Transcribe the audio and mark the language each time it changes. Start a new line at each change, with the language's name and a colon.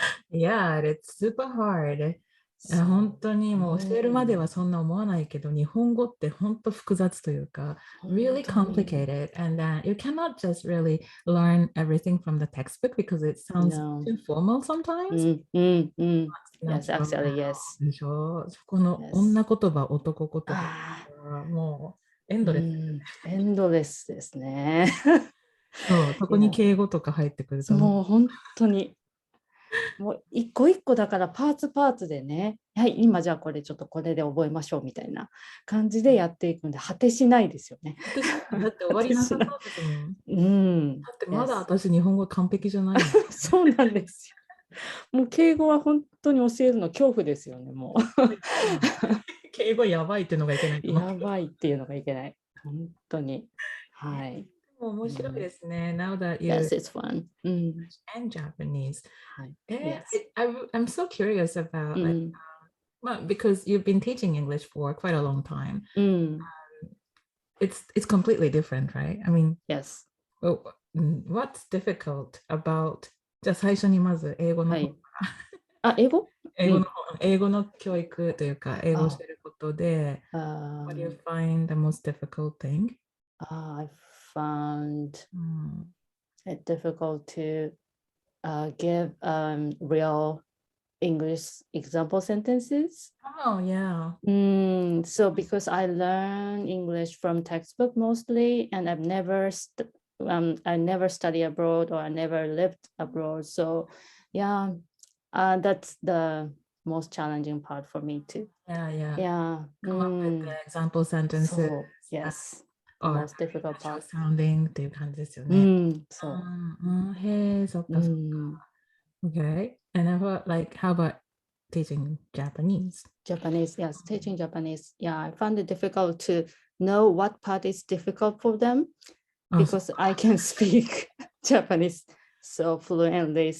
English: Yeah, it's super hard.
Japanese: 本当にもう教えるまではそんな思わないけど、日本語って本当複雑というか、
English: really complicated, and you cannot just really learn everything from the textbook because it sounds too formal sometimes. Yes, actually, yes.
Japanese: でしょ。そこの女言葉、男言葉、もうエンドレス。エンドレスですね。そう、そこに敬語とか入ってくると。もう本当に。もう一個一個だからパーツでね、はい、今じゃあこれちょっとこれで覚えましょうみたいな感じでやっていくんで、果てしないですよね。だって終わりなさそうですもん。だってまだ私日本語完璧じゃない。そうなんですよ。もう敬語は本当に教えるの恐怖ですよね、もう。敬語やばいっていうのがいけない。やばいっていうのがいけない。本当に。はい。面白いですね。
English: Now that you Yes, it's fun. and Japanese. Yes. I'm so curious about because you've been teaching English for quite a long time. It's completely different, right? I mean, yes. What's difficult about
Japanese: じゃあ最初にまず英語の方英語？英語の教育というか英語を教えることで
English: What do you find the most difficult thing? I found it difficult to give real English example sentences. Oh, yeah. So because I learn English from textbook mostly, and I've never I never studied abroad or I never lived abroad. So yeah, that's the most challenging part for me too. Yeah. Come up with the example sentences. So, yes. The most difficult part.
Japanese: Sounding っていう感じですよね。そう。へえ、そっかそっか。
English: Okay. And how about teaching Japanese? Japanese, yes, teaching Japanese. Yeah, I found it difficult to know what part is difficult for them because I can speak Japanese so fluently.